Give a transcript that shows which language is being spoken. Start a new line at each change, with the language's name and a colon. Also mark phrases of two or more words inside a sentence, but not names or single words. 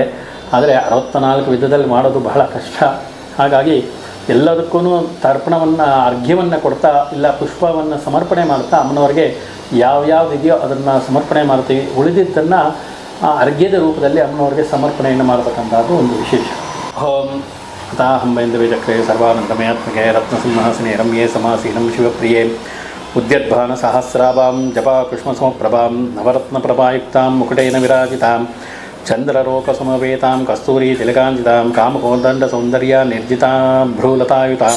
Kannada: ಆದರೆ 64 ವಿಧದಲ್ಲಿ ಮಾಡೋದು ಬಹಳ ಕಷ್ಟ. ಹಾಗಾಗಿ ಎಲ್ಲದಕ್ಕೂ ತರ್ಪಣವನ್ನು ಅರ್ಘ್ಯವನ್ನು ಕೊಡ್ತಾ ಇಲ್ಲ ಪುಷ್ಪವನ್ನು ಸಮರ್ಪಣೆ ಮಾಡ್ತಾ ಅಮ್ಮನವರಿಗೆ ಯಾವ್ಯಾವುದಿದೆಯೋ ಅದನ್ನು ಸಮರ್ಪಣೆ ಮಾಡ್ತೀವಿ. ಉಳಿದಿದ್ದನ್ನು ಅರ್ಘ್ಯದ ರೂಪದಲ್ಲಿ ಅಮ್ಮನವರಿಗೆ ಸಮರ್ಪಣೆಯನ್ನು ಮಾಡತಕ್ಕಂಥದ್ದು ಒಂದು ವಿಶೇಷ.
Sanskrit: ಓಂ ಅತಾಹಂ ಬೈಂದವೇಚಕ್ರೇ ಸರ್ವಾನಂದಮಯಾತ್ಮಕೆ ರತ್ನಸಿಂಹಾಸನೆ ರಮ್ಯೇ ಸಮಾಸೀನಂ ಶಿವಪ್ರಿಯೇ ಉದ್ಯದ್ಭಾನ ಸಹಸ್ರಾಭಾಂ ಜಪಾ ಕೃಷ್ಣಸಮಪ್ರಭಾಂ ನವರತ್ನಪ್ರಭಾಯುಕ್ತಾಂ ಮುಕುಟೇನ ವಿರಾಜಿತಾಂ ಚಂದ್ರರೋಕಸಮವೇತಾಂ ಕಸ್ತೂರಿ ತಿಲಕಾಂಜಿತಾಂ ಕಾಮಕೋದಂಡ ಸೌಂದರ್ಯ ನಿರ್ಜಿತಾಂ ಭ್ರೂಲತಾಯುತಾಂ